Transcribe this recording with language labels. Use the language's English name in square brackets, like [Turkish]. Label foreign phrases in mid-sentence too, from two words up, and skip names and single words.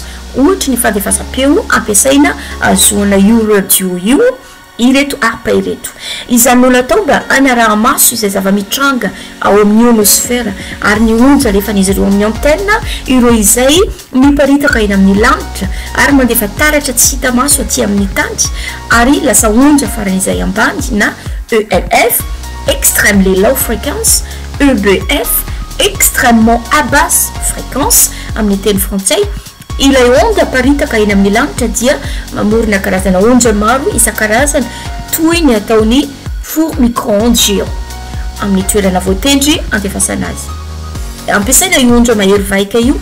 [Malagasy] ohatra ny fandefasam-peo ampiasaina azoana radio io ireto ARPA ireto izany no natao mba anaraha-maso izay zava-mitranga ao amin'ny ionosfera ary ny onja rehefa n'izy ireo amin'ny antenne ireo izay miparitaka eny amin'ny lanitra ary mandefa taratra tsy hita maso aty amin'ny tany ary lasa onja faran'izay ambany na ELF [English] extremely low frequency [Malagasy] EBF [French] extrêmement à basse fréquence [Malagasy] amin'ny teny frantsay ilay onde aparitaka eny amin'ny lanitra dia mamorona karazana onja maro isan-karazany toy ny ataony [French] four micro-ondes géant [Malagasy] amin'ny toerana voatendry andefasana azy ampiasaina io onja mahery vaika io